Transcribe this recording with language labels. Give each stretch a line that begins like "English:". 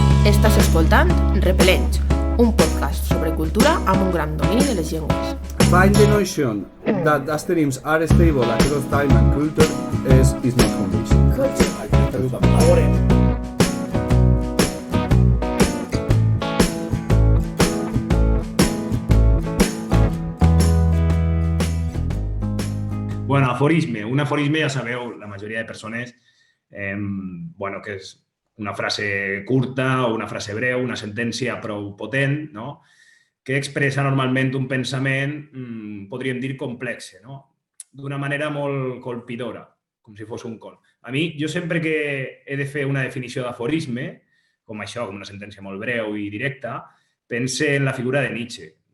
Catalan: Estàs escoltant Repel·lents, un podcast sobre cultura amb un gran domini de les llengües.
English: Find the notion that asterisms are stable across time and culture is not convincing.
Catalan: Bueno, aforisme. Un aforisme, ja sabeu, la majoria de persones, que és una frase curta o una frase breu, una sentència prou potent, no? Que expressa normalment un pensament, podríem dir, complex, no? D'una manera molt colpidora, com si fos un col. A mi, jo sempre que he de fer una definició d'aforisme, com això, com una sentència molt breu i directa, pense en la figura de Nietzsche.